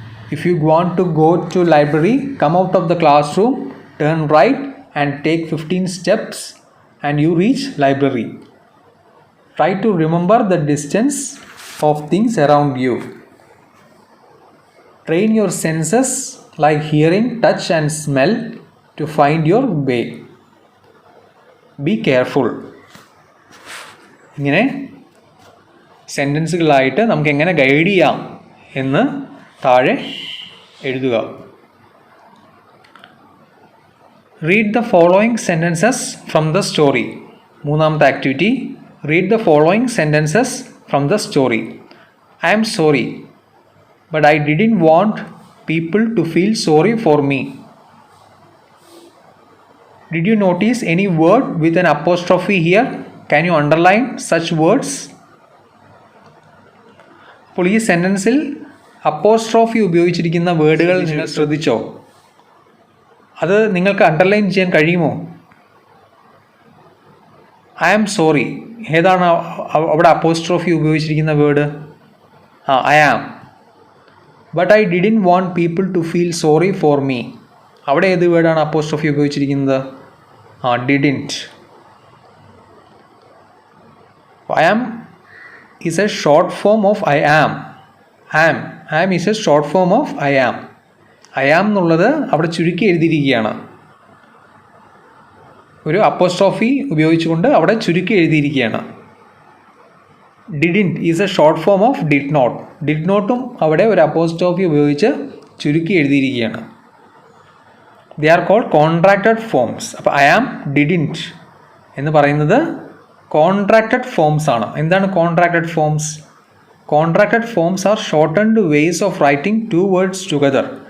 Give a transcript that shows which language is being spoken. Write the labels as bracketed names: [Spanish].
[English] If you want to go to library, come out of the classroom, turn right and take 15 steps and you reach library. Try to remember the distance of things around you. Train your senses like hearing, touch and smell to find your way. Be careful. [Malayalam] ഇങ്ങനെ സെൻറ്റൻസുകളായിട്ട് നമുക്ക് എങ്ങനെ guide ചെയ്യാം എന്ന് താഴെ എഴുതുക. [English] Read the following sentences from the story. [Malayalam] മൂന്നാമത്തെ activity. [English] Read the following sentences from the story. I am sorry, but I didn't want people to feel sorry for me. Did you notice any word with an apostrophe here? Can you underline such words? [Malayalam] അപ്പോൾ ഈ സെൻറ്റൻസിൽ apostrophe ഉപയോഗിച്ചിരിക്കുന്ന വേർഡുകൾ നിങ്ങൾ ശ്രദ്ധിച്ചോ? അത് നിങ്ങൾക്ക് underline ചെയ്യാൻ കഴിയുമോ? [English] I am sorry, [Malayalam] ഏതാണ് അവിടെ അപ്പോസ്ട്രോഫി ഉപയോഗിച്ചിരിക്കുന്ന word? I am. [English] but I didn't want people to feel sorry for me, [Malayalam] അവിടെ ഏത് വേർഡാണ് അപ്പോസ്ട്രോഫി ഉപയോഗിച്ചിരിക്കുന്നത്? [English] Didn't. I am is a short form of I am. I am is a short form of I am. [Malayalam] I am എന്നുള്ളത് അവിടെ ചുരുക്കി എഴുതിയിരിക്കുകയാണ്. ഒരു apostrophe ഉപയോഗിച്ചുകൊണ്ട് അവിടെ ചുരുക്കി എഴുതിയിരിക്കുകയാണ്. [English] Didn't is a short form of did not. [Malayalam] Did notഉം അവിടെ ഒരു അപ്പോസ്ട്രോഫി ഉപയോഗിച്ച് ചുരുക്കി എഴുതിയിരിക്കുകയാണ്. [English] They are called contracted forms. [Malayalam] അപ്പോൾ I am, didn't എന്ന് പറയുന്നത് കോൺട്രാക്റ്റഡ് ഫോംസ് ആണ്. എന്താണ് contracted forms? [English] Contracted forms are shortened ways of writing two words together.